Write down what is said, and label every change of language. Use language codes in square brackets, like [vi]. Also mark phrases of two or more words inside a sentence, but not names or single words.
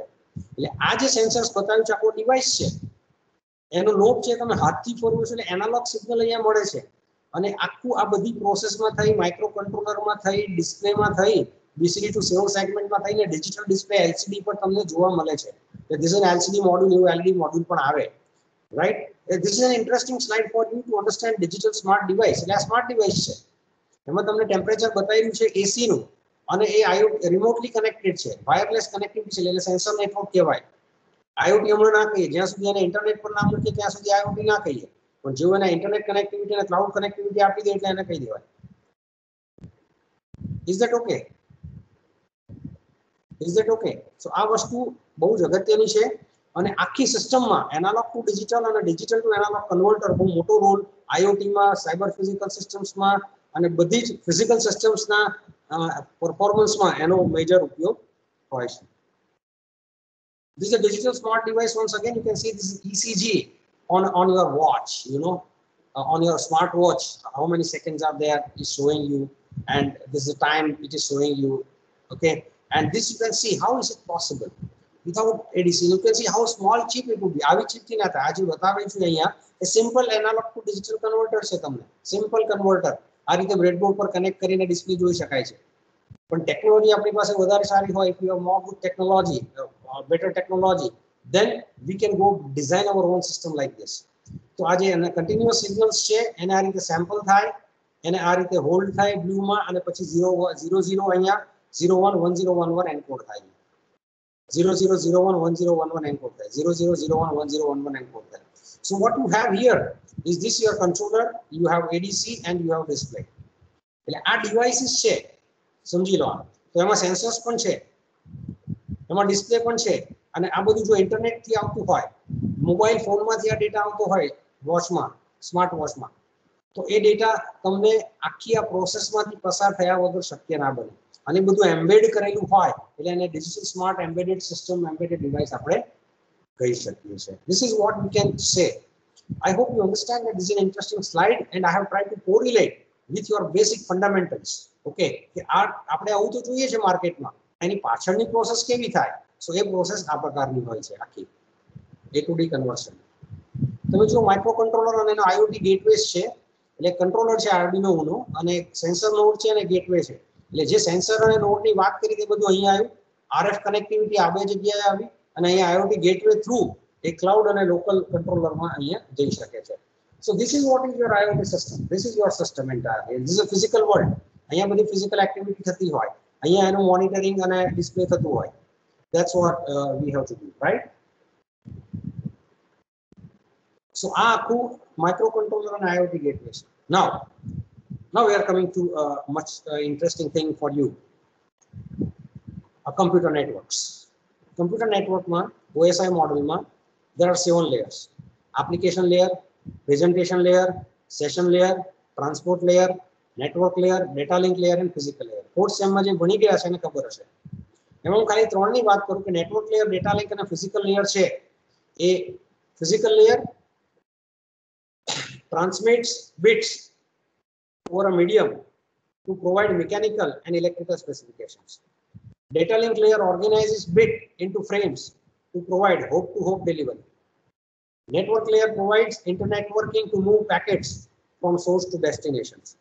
[gu] એટલે આ જે સેન્સર્સ બતાવ્યું છે આખો ડિવાઇસ છે, એનો નોબ છે, તમે હાથથી ફરવો છો એટલે [en] analog signal [gu] અહીંયા મળે છે અને આખું આ બધી પ્રોસેસમાં થઈ, [en] micro controllerમાં [gu] થઈ, ડિસ્પ્લેમાં થઈ, [en] BCD to 7 [gu] સેગમેન્ટમાં થઈને [en] digital display LCD [gu] પર તમને જોવા મળે છે. [en] This is an LCD module, [gu] એવું [en] LED module [gu] પણ આવે, [en] right? This is an interesting slide for you to understand digital smart device. [gu] એટલે આ સ્માર્ટ ડિવાઇસ છે, એમાં તમને ટેમ્પરેચર બતાવ્યું છે AC નું અને એ [en] IoT remotely connected [gu] છે, [en] wireless connectivity [gu] છે, એટલે [en] sensor network [gu] કહેવાય. IoT હમણાં ના કહીએ, જ્યાં સુધી એને ઇન્ટરનેટ પર ના મૂકીએ ત્યાં સુધી IoT ના કહીએ, પણ જો એને [en] internet connectivity [gu] અને [en] cloud connectivity [gu] આપી દે એટલે એને કહી દેવાય. [en] Is that okay? Is that okay? [gu] So આ વસ્તુ બહુ જ અગત્યની છે અને આખી સિસ્ટમમાં [en] analog to digital [gu] અને [en] digital to analog converter [gu] બહુ મોટો રોલ IoT માં, [en] cyber physical systemsમાં [gu] અને બધી જ [en] physical systemsના [gu] પરફોર્મન્સમાં એનો મેજર ઉપયોગ હોય છે. [en] This is a digital smart device. Once again, you can see this is ECG on your watch, you know, on your smart watch. How many seconds are there is showing you, and this is the time it is showing you. Okay, and this you can see how is it possible without ADC. You can see how small chip it would be. [gu] આવી chip થી ના થાય. આજે બતાવે છે અહીંયા એ [en] simple analog to digital converter [gu] છે. તમને [en] simple converter [gu] આ રીતે બ્રેડબોર્ડ પર કનેક્ટ કરીને ડિસ્પ્લે જોઈ શકાય છે. પણ ટેકનોલોજી આપણી પાસે વધારે સારી હોય, [en] if you have more good technology, better technology, then we can go design our own system like this. [gu] તો આ જે [en] continuous signals [gu] છે એને આ રીતે સેમ્પલ થાય, એને આ રીતે હોલ્ડ થાય બ્લુમાં, અને પછી 0 અહીંયા 011011 એન્કોડ થાય, 00011011 એન્કોડ થાય, 00011011 એન્કોડ થાય. [en] So what you have here is this your controller, you have ADC and you have display. [gu] એટલે આ ડિવાઇસીસ છે, સમજી લો. તો એમાં સેન્સર્સ પણ છે, એમાં ડિસ્પ્લે પણ છે, અને આ બધું જો ઇન્ટરનેટ થી આવતું હોય, મોબાઈલ ફોનમાંથી આ ડેટા આવતો હોય વોચમાં, સ્માર્ટ વોચમાં, તો એ ડેટા તમને આખી આ પ્રોસેસમાંથી પસાર થયા વગર શક્ય ના બને. અને બધું એમ્બેડ કરેલું હોય એટલે એને [en] digital smart embedded system, embedded device [gu] આપણે કહી શકીએ છીએ. [en] This is what we can say. I hope you understand that this is an interesting slide and I have tried to correlate with your basic fundamentals. [gu] Okay, કે આ આપણે આવું તો જોઈએ છે માર્કેટમાં, એની પાછળની પ્રોસેસ કેવી થાય, સો એ પ્રોસેસ આ પ્રકારની હોય છે આખી [en] A to D conversion. [gu] તમે જો [en] micro controller [gu] અને એનો [en] IoT gateways [gu] છે, એટલે કંટ્રોલર છે આર્ડિનો ઉનો, અને [en] sensor node [gu] છે અને ગેટવે છે. એટલે જે સેન્સર અને નોડની વાત કરી તે બધું અહીંયા આવ્યું, [en] RF connectivity [gu] આ બે જગ્યાએ આવી, અને અહીંયા [en] IoT gateway through [gu] એ ક્લાઉડ અને [en] local controllerમાં [gu] અહીંયા જઈ શકે છે. [en] So this is what is your IoT system. This is your system entirely. This is a physical world. [gu] અહીંયા બધી [en] physical activity [gu] થતી હોય, અહીંયા એનું મોનિટરિંગ અને ડિસ્પ્લે થતું હોય. [en] That's what we have to do, right? [gu] So આ આખું માઇક્રોકન્ટ્રોલર અને [en] IoT gateway [gu] છે. [en] Now we are coming to a much interesting thing for you. Computer networks. Computer network માં OSI model માં there are 7 layers. Application layer, presentation layer, session layer, transport layer, network layer, data link layer and physical layer. Fourth sem [gu] માં જે ભણી ગયા છે એને ખબર હશે. એમાં હું ખાલી ત્રણની વાત કરું કે [en] network layer, data link [gu] અને [en] physical layer [gu] છે. [en] એ physical layer transmits bits over a medium to provide mechanical and electrical specifications. Data link layer organizes bit into frames to provide hope-to-hope delivery. Network layer provides internetworking to move packets from source to destinations.